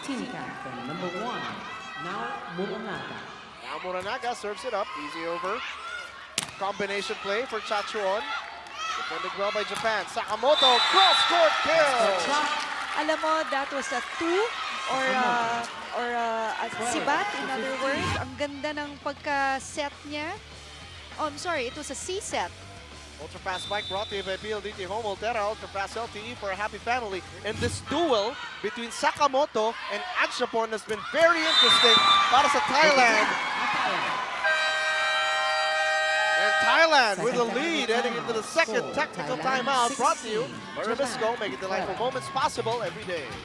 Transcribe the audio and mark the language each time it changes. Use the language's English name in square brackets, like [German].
[English] Team captain, number 1. Now, Moranaga. Now Moranaga serves it up. Easy over. Combination play for Chachuon. Defended well by Japan. Sakamoto, cross-court kill! Alam mo, that was a 2 or a sibat, in other words. [Filipino] Ang ganda ng pagka-set niya. [English] Oh, I'm sorry, it was a C-set. Ultra-fast spike brought to you by PLDT Home Altera, ultra-fast LTE for a happy family. And this duel between Sakamoto and Adjapon has been very interesting para sa Thailand. And Thailand with a lead heading into the second technical timeout brought to you by Ribisco, making delightful moments possible every day.